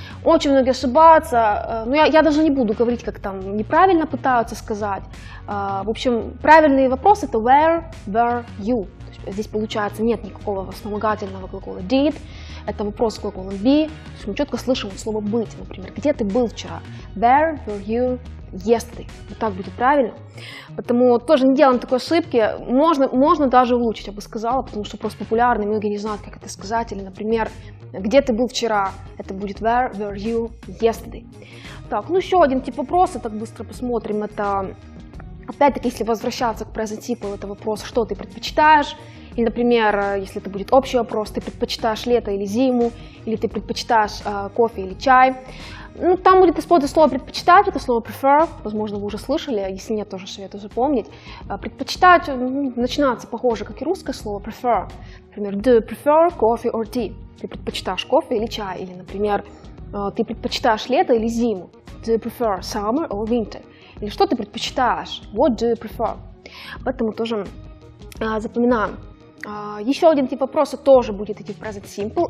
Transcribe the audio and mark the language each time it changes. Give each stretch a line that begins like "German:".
Russian: Очень многие ошибаются, но я даже не буду говорить, как там неправильно пытаются сказать. В общем, правильный вопрос это
English: where were you?
Russian: То есть здесь получается нет никакого вспомогательного глагола did, это вопрос с глаголом be, то есть мы четко слышим слово быть, например, где ты был вчера?
English: Where were you yesterday?
Russian: Вот так будет правильно. Поэтому тоже не делаем такой ошибки. Можно даже улучшить, я бы сказала, потому что просто популярный, многие не знают, как это сказать. Или, например, где ты был вчера? Это будет
English: where were you yesterday?
Russian: Так, ну еще один тип вопроса, так быстро посмотрим. Это, опять-таки, если возвращаться к present simple, это вопрос, что ты предпочитаешь? Или, например, если это будет общий вопрос, ты предпочитаешь лето или зиму? Или ты предпочитаешь кофе или чай? Ну, там будет использовать слово «предпочитать», это слово «prefer», возможно, вы уже слышали, если нет, тоже советую запомнить. «Предпочитать» начинается похоже, как и русское слово «prefer».
English: Например, «Do you prefer coffee or tea?»
Russian: Ты предпочитаешь кофе или чай? Или, например, ты предпочитаешь лето или зиму?
English: «Do you prefer summer or winter?»
Russian: Или что ты предпочитаешь?
English: «What do you prefer?»
Russian: Поэтому тоже запоминаем. Еще один тип вопроса тоже будет идти в present simple.